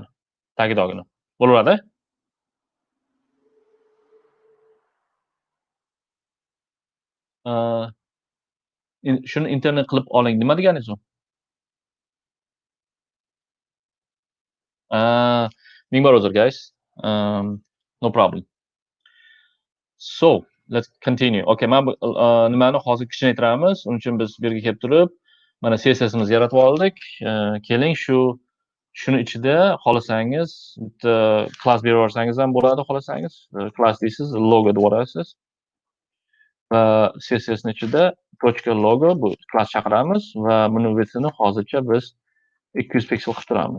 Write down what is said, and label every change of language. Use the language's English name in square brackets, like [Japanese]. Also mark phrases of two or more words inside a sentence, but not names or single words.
[Uzbek] Tagidogini. Bo'laveradi? Shuni internet qilib oling. Nima deganingiz u? Ming bor uzr, [English] guys. No problem. So, let's continue. [Uzbek] Okay, mana nimani hozir kichinaytiramiz. Uning uchun biz bu yerga kelib turib, mana CSS'imizni yaratib oldik. Keling shuni ichida xohlasangiz bitta class berib yuborsangiz ham bo'ladi, xohlasangiz. Class deysiz, logo deb yuborasiz. Va CSS'ning ichida .logo bu class chaqiramiz va buni width'ini hozircha biz 200 piksel qilib turamiz.